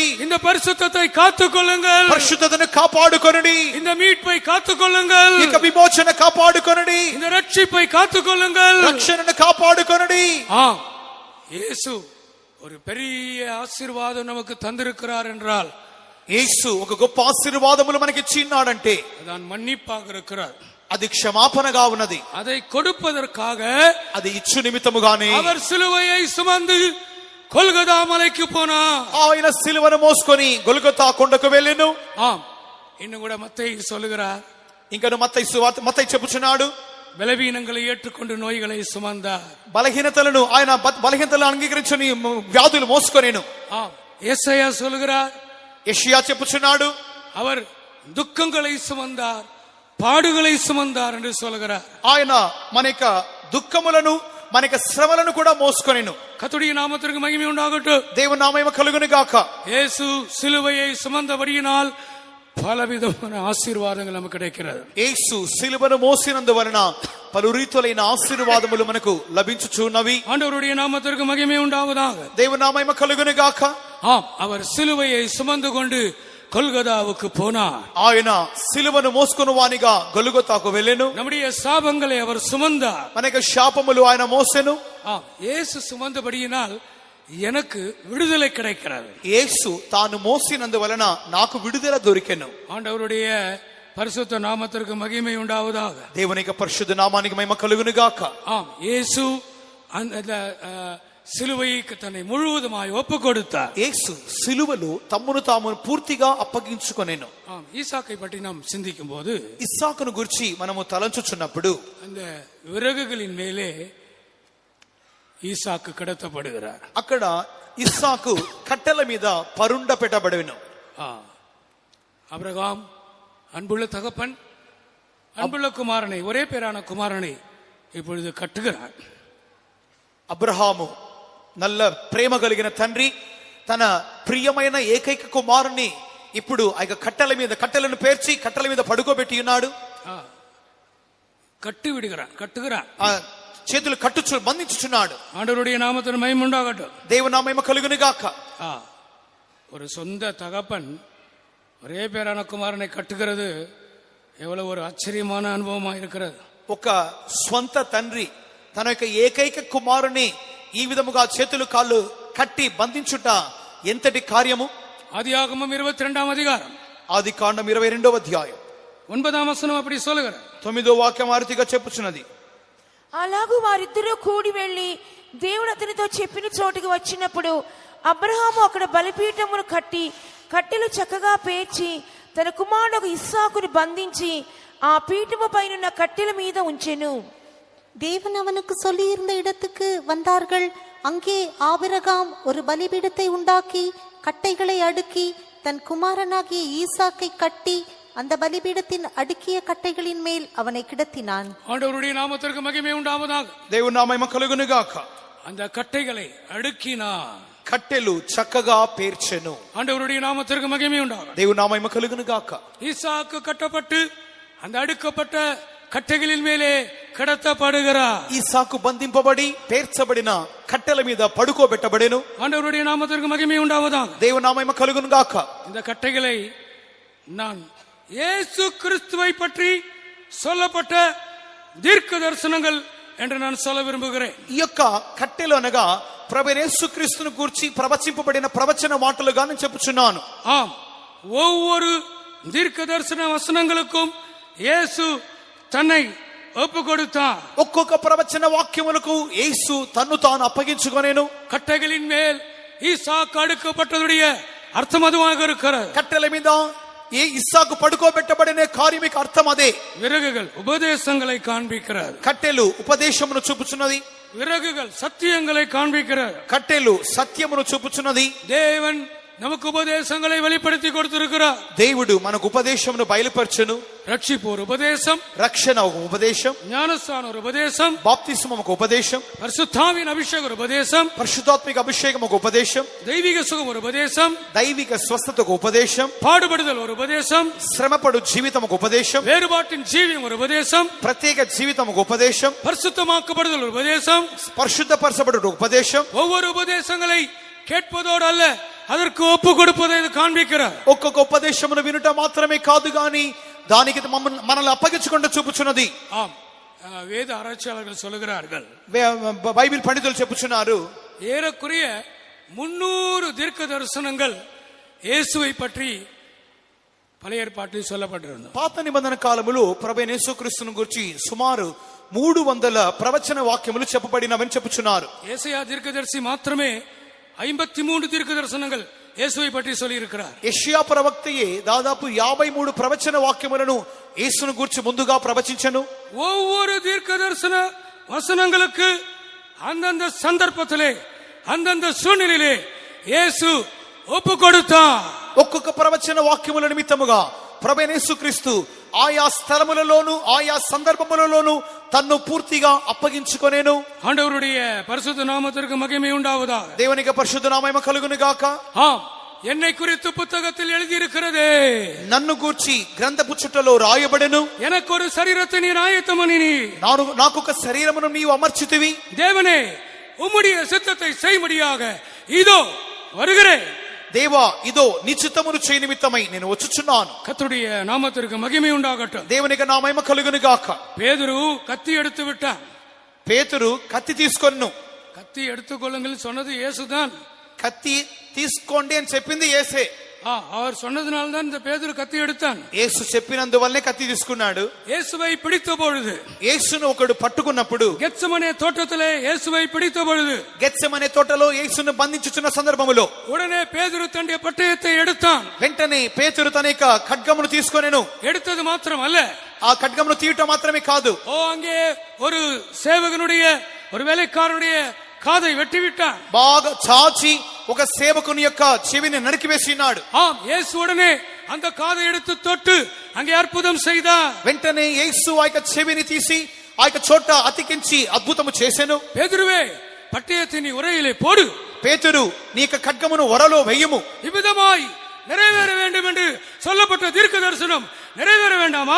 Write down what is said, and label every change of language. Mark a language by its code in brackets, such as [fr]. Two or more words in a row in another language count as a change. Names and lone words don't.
[ta] இந்த பரிசுத்தத்தை காத்துக்கொள்ளுங்கள், [te] పరిశుద్ధతను కాపాడుకొనుడి, [ta] இந்த மீட்பை காத்துக்கொள்ளுங்கள், [te] ఇక విమోచన కాపాడుకొనుడి, [ta] இந்த ரட்சிப்பை காத்துக்கொள்ளுங்கள். [te] రక్షణను కాపాడుకొనుడి. [ta] ஆம், இயேசு ஒரு பெரிய ஆசீர்வாதம் நமக்கு தந்திருக்கிறார் என்றால், [te] యేసు ఒక గొప్ప ఆశీర్వాదములు మనకి ఇచ్చిన్నాడంటే [ta] அதான் மன்னிப்பாக இருக்கிறார். [te] అది క్షమాపణగా ఉన్నది. [ta] அதை கொடுப்பதற்காக [te] అది ఇచ్చు నిమిత్తముగానే [ta] அவர் சிலுவையை சுமந்து கொல்கதா மலைக்கு போனார். [te] ఆయన సిలువను మోసుకొని గొల్గొతా కొండకు వెళ్ళెను. [ta] ஆம், இன்னும் கூட மத்தேயு சொல்லுகிறார், [te] ఇంకను మత్తయి చెప్పుచున్నాడు, [ta] பலவீனங்களை ஏற்றுக்கொண்டு நோய்களை சுமந்தார். [te] బలహీనతలను ఆయన బలహీనతలను అంగీకరించుని వ్యాధులు మోసుకొనేను. [ta] ஆம், யெசாயா சொல்லுகிறார், [te] యెషయా చెప్పుచున్నాడు, [ta] அவர் துக்கங்களை சுமந்தார், பாடுகளை சுமந்தார் என்று சொல்கிறார். [te] ఆయన మన యొక్క దుఃఖములను మన యొక్క శ్రమలను కూడా మోసుకొనెను. [ta] கர்த்தருடைய நாமத்திற்கு மகிமை உண்டாகட்டும். [te] దేవుని నామము కలుగును గాక. [ta] இயேசு சிலுவையை சுமந்தபடியினால் பலவிதமான ஆசீர்வாதங்கள் நமக்கு கிடைக்கிறது. [te] యేసు సిలువను మోసినందువలన పలు రీతులైన ఆశీర్వాదములు మనకు లభించుచున్నవి. [ta] ஆண்டவருடைய நாமத்திற்கு மகிமை உண்டாவதாக. [te] దేవుని నామము కలుగును గాక. [ta] ஆம், அவர் சிலுவையை சுமந்து கொண்டு கொல்கதாவுக்கு போனார். [te] ఆయన సిలువను మోసుకుని వానిగా గొల్గొతాకు వెళ్ళెను. [ta] நம்முடைய சாபங்களை அவர் சுமந்தார். [te] మన యొక్క శాపములు ఆయన మోసెను. [ta] ஆம், இயேசு சுமந்தபடியினால் எனக்கு விடுதலை கிடைக்கிறது. [te] యేసు తాను మోసినందువలన నాకు విడుదల దొరికెను. [ta] ஆண்டவருடைய பரிசுத்த நாமத்திற்கு மகிமை உண்டாவதாக. [te] దేవుని యొక్క పరిశుద్ధ నామానికి మహిమ కలుగును గాక. [ta] ஆம், இயேசு அந்த சிலுவைக்கு தன்னை முழுவதுமாய் ஒப்பு கொடுத்தார். [te] యేసు సిలువలో తమ్మును తాము పూర్తిగా అప్పగించుకొనెను. [ta] ஆம், ஈசாக்கை பற்றி நாம் சிந்திக்கும் போது [te] ఇస్సాకును గురించి మనము తలంచుచున్నప్పుడు [ta] அந்த விறகுகளின் மேலே ஈசாக்கு கிடத்தப்படுகிறார். [te] అక్కడ ఇస్సాకు కట్టెల మీద పరుండ పెట్టబడెను. [ta] ஆபிரகாம் அன்புள்ள தகப்பன், அன்புள்ள குமாரனை, ஒரே பேரான குமாரனை இப்பொழுது கட்டுகிறார். [te] అబ్రహాము నల్ల ప్రేమ కలిగిన తండ్రి తన ప్రియమైన ఏకైక కుమారుని ఇప్పుడు ఆ కట్టెలను పేర్చి కట్టెల మీద పడుకోబెట్టి ఉన్నాడు. [ta] கட்டி விடுகிறான், கட்டுகிறான், [te] చేతులు కట్టుచు బంధించుచున్నాడు. [ta] ஆண்டவருடைய நாமத்திற்கு மகிமை உண்டாகட்டும். [te] దేవుని నామము కలుగును గాక. [ta] ஒரு சொந்த தகப்பன் ஒரே பேரான குமாரனை கட்டுகிறது எவ்வளவு ஒரு ஆச்சரியமான அனுபவமா இருக்கிறது. [te] ఒక స్వంత తండ్రి తన యొక్క ఏకైక కుమారుని ఈ విధముగా చేతులు కాళ్ళు కట్టి బంధించుట ఎంతటి కార్యము. [ta] ஆதியாகமம் 22ஆம் அதிகாரம், [te] ఆదికాండం 22వ అధ్యాయం [ta] 9ஆம் வசனம் அப்படி சொல்லுகிறார். [te] 9వ వాక్యం ఆరుతిగా చెప్పుచున్నది. అలాగూ వారిద్దరూ కూడి వెళ్లి దేవుడు అతనితో చెప్పిన చోటుకు వచ్చినప్పుడు అబ్రహాము అక్కడ బలిపీఠమును కట్టి కట్టెలు చక్కగా పేర్చి తన కుమారుడు ఇస్సాకును బంధించి ఆ పీఠము పైన కట్టెల మీద ఉంచెను. [ta] தேவன் அவனுக்கு சொல்லியிருந்த இடத்துக்கு வந்தார்கள். அங்கே ஆபிரகாம் ஒரு பலிபீடத்தை உண்டாக்கி கட்டைகளை அடுக்கி தன் குமாரனாகிய ஈசாக்கை கட்டி அந்த பலிபீடத்தின் அடுக்கிய கட்டைகளின் மேல் அவனை கிடத்தினான். ஆண்டவருடைய நாமத்திற்கு மகிமை உண்டாவதாக. [te] దేవుని నామము కలుగును గాక. [ta] அந்த கட்டைகளை அடுக்கினான், [te] కట్టెలు చక్కగా పేర్చెను. [ta] ஆண்டவருடைய நாமத்திற்கு மகிமை உண்டாவதாக. [te] దేవుని నామము కలుగును గాక. [ta] ஈசாக்கு கட்டப்பட்டு அந்த அடுக்கப்பட்ட కట్టెகளின் மேலே கிடத்தப்படுகிறார். [te] ఈసాకు బంధింపబడి పేర్చబడిన కట్టెల మీద పడుకోబెట్టబడెను. [ta] ஆண்டவருடைய நாமத்திற்கு மகிமை உண்டாவதாக. [te] దేవుని నామము కలుగును గాక. [ta] இந்த கட்டைகளை நான் இயேசு கிறிஸ்துவை பற்றி சொல்லப்பட்ட தீர்க்க தரிசனங்கள் என்று நான் சொல்ல விரும்புகிறேன். [te] ఈ యొక్క కట్టెలు అనగా ప్రభు యేసుక్రీస్తును గురించి ప్రవచింపబడిన ప్రవచన మాటలుగా నేను చెప్పుచున్నాను. [ta] ஆம், ஒவ்வொரு தீர்க்க தரிசன வசனங்களுக்கும் இயேசு தன்னை ஒப்பு கொடுத்தார். [te] ఒక్కొక్క ప్రవచన వాక్యములకు యేసు తన్ను తాను అప్పగించుకొనెను. [ta] கட்டைகளின் மேல் ஈசாக்கு அடுக்கப்பட்டதுடைய அர்த்தம் அதுவாக இருக்கிறது. [te] కట్టెల మీద ఇస్సాకు పడుకోబెట్టబడిన కార్యమిక అర్థం అదే. [ta] விறகுகள் உபதேசங்களை காண்பிக்கிறது, [te] కట్టెలు ఉపదేశమును చూపుచున్నది. [ta] விறகுகள் சத்தியங்களை காண்பிக்கிறது. [te] కట్టెలు సత్యమును చూపుచున్నది. [ta] தேவன் நமக்கு உபதேசங்களை வெளிப்படுத்தி கொடுத்திருக்கிறார். [te] దేవుడు మనకు ఉపదేశమును బయలుపరచును. [ta] ரட்சிப்பு ஒரு உபதேசம், [te] రక్షణ ఒక ఉపదేశం, [ta] ஞானஸ்தான ஒரு உபதேசம், [te] బాప్తిస్మం ఒక ఉపదేశం, [ta] பரிசுத்தாவின் அபிஷேகம் ஒரு உபதேசம், [te] పరిశుద్ధాత్మిక అభిషేకం ఒక ఉపదేశం, [ta] தெய்வீக சுகம் ஒரு உபதேசம், [te] దైవిక స్వస్థత ఒక ఉపదేశం, [ta] பாடுபடுதல் ஒரு உபதேசம், [te] శ్రమపడు జీవితం ఒక ఉపదేశం, [ta] வேறுபாட்டின் ஜீவியம் ஒரு உபதேசம், [te] ప్రత్యేక జీవితం ఒక ఉపదేశం, [ta] பரிசுத்தமாக்கப்படுதல் ஒரு உபதேசம். [te] పరిశుద్ధపరచబడు ఒక ఉపదేశం. [ta] ஒவ்வொரு உபதேசங்களை கேட்பதோடு அல்ல, அதற்கு ஒப்பு கொடுப்பதை இது காண்பிக்கிறார். [te] ఒక్కొక్క ఉపదేశమును వినుట మాత్రమే కాదు గాని దానికి మనల్ని అప్పగించుకుంటూ చూపుచున్నది. [ta] ஆம், வேத ஆராய்ச்சியாளர்கள் சொல்லுகிறார்கள், [te] బైబిల్ పండితులు చెప్పుచున్నారు, [ta] ஏறக்குறைய 300 தீர்க்க தரிசனங்கள் இயேசுவை பற்றி பழைய ஏற்பாட்டில் சொல்லப்பட்டிருந்தது. [te] పాత నిబంధన కాలములో ప్రభువైన యేసుక్రీస్తును గురించి సుమారు 300 ప్రవచన వాక్యములు చెప్పబడినవని చెప్పుచున్నారు. [ta] ஏசாயா தீர்க்கதரிசி మాత్రమే 53 தீர்க்க தரிசனங்கள் இயேசுவை பற்றி சொல்லி இருக்கிறார். [te] యెషయా ప్రవక్తయే దాదాపు 53 ప్రవచన వాక్యములను యేసును గురించి ముందుగా ప్రవచించెను. [ta] ஒவ்வொரு தீர்க்க தரிசன வசனங்களுக்கு அந்தந்த சந்தர்ப்பத்திலே அந்தந்த சூழ்நிலையிலே இயேசு ஒப்பு கொடுத்தார். [te] ఒక్కొక్క ప్రవచన వాక్యముల నిమిత్తముగా ప్రభువైన యేసుక్రీస్తు ఆయా స్థలములలోను ఆయా సందర్భములలోను తన్ను పూర్తిగా అప్పగించుకొనేను. [ta] ஆண்டவருடைய பரிசுத்த நாமத்திற்கு மகிமை உண்டாவதாக. [te] దేవునికి పరిశుద్ధ నామము కలుగును గాక. [ta] என்னை குறித்து புத்தகத்தில் எழுதியிருக்கிறதே, [te] నన్ను గూర్చి గ్రంథపు చుట్టలో రాయబడెను. [ta] எனக்கு ஒரு சரீரத்தை நீர் ஆயத்தம் பண்ணினி, [te] నాకొక శరీరమును నీవు అమర్చితివి. [ta] தேவனே உம்முடைய சித்தத்தை செய்யும்படியாக இதோ வருகிறேன். [te] దేవా ఇదో నీ చిత్తమును చేయ నిమిత్తమై నేను వచ్చుచున్నాను. [ta] கர்த்தருடைய நாமத்திற்கு மகிமை உண்டாகட்டும். [te] దేవునికి నా మహిమ కలుగును గాక. [ta] பேதுரு கத்தி எடுத்து விட்டான். [te] పేతురు కత్తి తీసుకొన్ను. [ta] கத்தி எடுத்துக்கொள்ளுங்கள் சொன்னது இயேசுதான். [te] కత్తి తీసుకోండి అని చెప్పింది యేసే. [ta] அவர் சொன்னதுனால தான் இந்த பேதுரு கத்தி எடுத்தான். [te] యేసు చెప్పినందువల్లే కత్తి తీసుకున్నాడు. [ta] இயேசுவை பிடித்த பொழுது, [te] యేసును ఒకడు పట్టుకున్నప్పుడు, [ta] గెత్సెమనే తోటத்திலே இயேசுவை பிடித்த பொழுது, [te] గెత్సెమనే తోటలో యేసును బంధించుచున్న సందర్భములో [ta] உடனே பேதுரு தன்னுடைய பட்டயத்தை எடுத்தான். [te] వెంటనే పేతురు తన యొక్క ఖడ్గమును తీసుకొనెను. [ta] எடுத்தது மாத்திரம் அல்ல, [te] ఆ ఖడ్గమును తీయటం మాత్రమే కాదు, [ta] அங்கே ஒரு சேவகனுடைய ஒரு வேலைக்காரனுடைய காதை வெட்டி விட்டான். [te] బాగా చాచి ఒక సేవకుని యొక్క చెవిని నరికివేసినాడు. [ta] இயேசு உடனே அந்த காதை எடுத்து தொட்டு அங்கே அற்புதம் செய்தார். [te] వెంటనే యేసు ఆ యొక్క చెవిని తీసి ఆ యొక్క చోట అతికించి అద్భుతము చేసెను. [ta] பேதுருவே பட்டயத்தை நீ உரையிலே போடு. [te] పేతురు నీ యొక్క ఖడ్గమును వరలో వెయ్యము. [ta] இவ்விதமாய் நிறைவேற வேண்டும் என்று சொல்லப்பட்ட தீர்க்க தரிசனம் நிறைவேற வேண்டாமா?